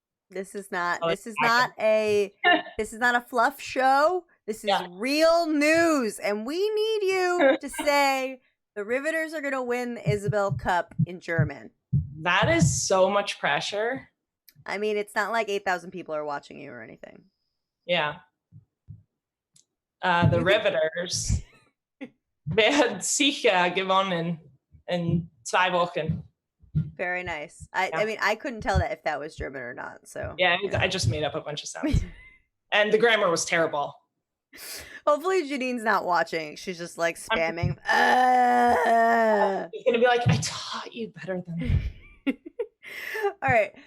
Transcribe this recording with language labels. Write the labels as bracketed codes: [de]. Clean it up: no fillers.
[en] This is not a fluff show. This is real news, and we need you to say the Riveters are gonna win the Isabel Cup in German. That is so much pressure. I mean, it's not like 8,000 people are watching you or anything. Yeah. [de] The Riveters werden sicher gewonnen in 2 Wochen. [en] Very nice. I mean, I couldn't tell that if that was German or not. So yeah, I just made up a bunch of sounds. And the grammar was terrible. Hopefully Janine's not watching. She's just like spamming. She's gonna be like, I taught you better than All right.